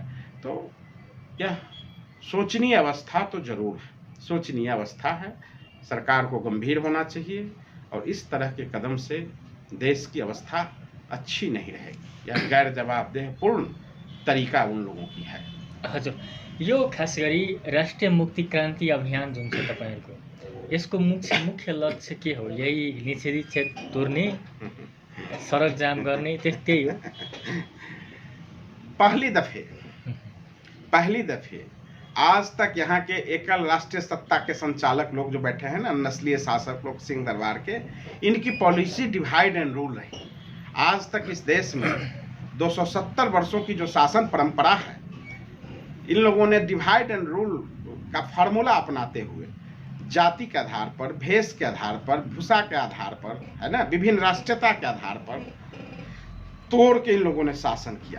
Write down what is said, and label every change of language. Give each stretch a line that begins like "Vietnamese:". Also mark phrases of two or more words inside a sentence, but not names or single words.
Hindi: तो यह शोचनीय अवस्था तो जरूर है, शोचनीय अवस्था है। सरकार को गंभीर होना चाहिए और इस तरह के कदम से देश की अवस्था अच्छी नहीं रहेगी। यह गैर जवाबदेहपूर्ण तरीका उन लोगों की है।
Nepali: हजुर, यो खास गरी राष्ट्रिय मुक्ति क्रान्ति अभियान जुन छ तपाईहरुको, यसको मुख्य लक्ष्य के हो? यही निषेधित क्षेत्र तोड्ने, सडक जाम गर्ने, त्यही हो?
Hindi: पहली दफे आज तक यहाँ के एकल राष्ट्रीय सत्ता के संचालक लोग जो बैठे हैं ना, नस्लीय शासक लोग सिंह दरबार के, इनकी पॉलिसी
English: divide and rule
Hindi: रही। आज तक इस देश में 270 वर्षों की जो शासन परंपरा है, इन लोगों ने
English: divide and rule
Hindi: का फार्मूला अपनाते हुए जाति के आधार पर, भेष के आधार पर, भूषा के आधार पर, है ना, विभिन्न राष्ट्रीयता के आधार पर तोड़ के इन लोगों ने शासन किया।